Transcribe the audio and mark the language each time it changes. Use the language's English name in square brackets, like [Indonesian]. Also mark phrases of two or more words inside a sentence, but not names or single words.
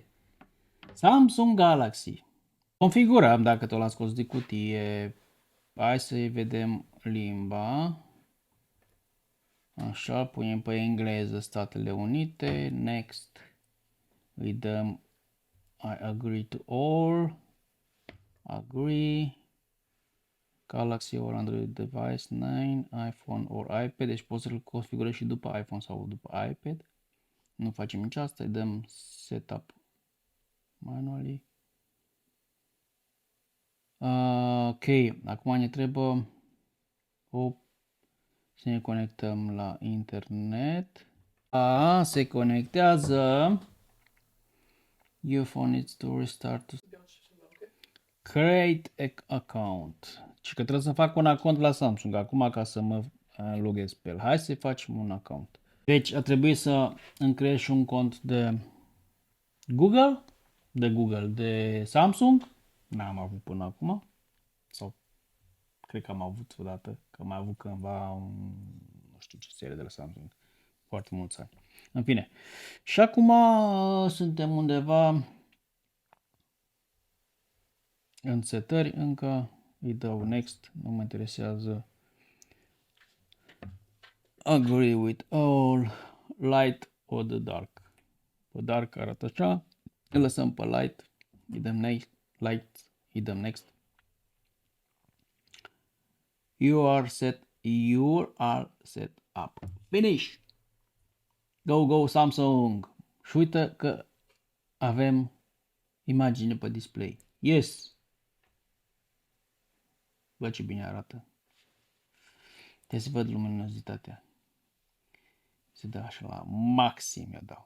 [Romanian] Samsung Galaxy. Configurăm dacă tot l-am scos de cutie. Hai să-i vedem limba. Așa, punem pe engleză Statele Unite. [English] Next. [Romanian] Îi dăm [English] I agree to all. Agree. Galaxy or Android device 9, iPhone or iPad. [Romanian] Deci poți să-l configurezi și după iPhone sau după iPad. Nu facem nici asta. Îi dăm [English] setup manually. [Romanian] Ok, acum ne trebuie să ne conectăm la internet. Se conectează. [English] Your phone needs to restart. Create account. [Romanian] Și că trebuie să fac un account la Samsung acum ca să mă loghez pe el. Hai să facem un account. Deci a trebuit să îmi creez și un cont de Google, de Samsung. N-am avut până acum. Sau cred că am avut odată, că am avut cândva nu știu ce serie de la Samsung. Foarte mulți ani. În fine. Și acum suntem undeva în setări, încă îi dau next, nu mă interesează. [English] Agree with all, light or the dark. [Romanian] Pe dark arată așa, Îl lăsăm pe light. Îi dăm [English] next. Light. [Romanian] Îi dăm [English] next. You are set up. Finish. Go Samsung. [Romanian] Și uită că avem imagine pe display. Yes. Bă, ce bine arată. Trebuie să văd luminozitatea. Se dă așa la maxim, eu dau.